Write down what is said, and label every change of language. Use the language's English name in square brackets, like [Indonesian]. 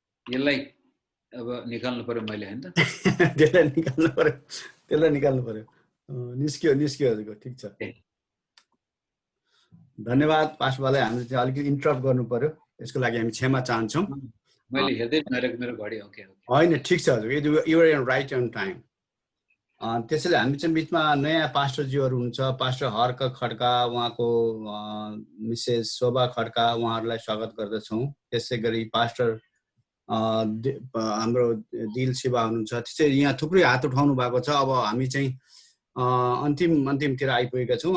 [Nepali] यसलाई अब निकाल्नु पर्यो मैले हैन त? त्यसलाई निकाल्नु पर्यो। निस्क्यो हजुरको, ठीक छ। धन्यवाद पास्टरलाई, हामीले चाहिँ अलिकति इन्टरप्ट गर्नु पर्यो, यसको लागि हामी क्षमा चाहन्छौँ। मैले हेर्दै नरहेको मेरो घडी ओके हैन, ठीक छ हजुर, [English] You are right on time. [Nepali] त्यसैले हामी चाहिँ बिचमा नयाँ पास्टरजीहरू हुनुहुन्छ, पास्टर हर्क खड्का, उहाँको मिसेस शोभा खड्का, उहाँहरूलाई स्वागत गर्दछौँ। त्यसै गरी पास्टर हाम्रो दिल शिवा हुनुहुन्छ। त्यसै यहाँ थुप्रै हात उठाउनु भएको छ। अब हामी चाहिँ अन्तिमतिर आइपुगेका छौँ।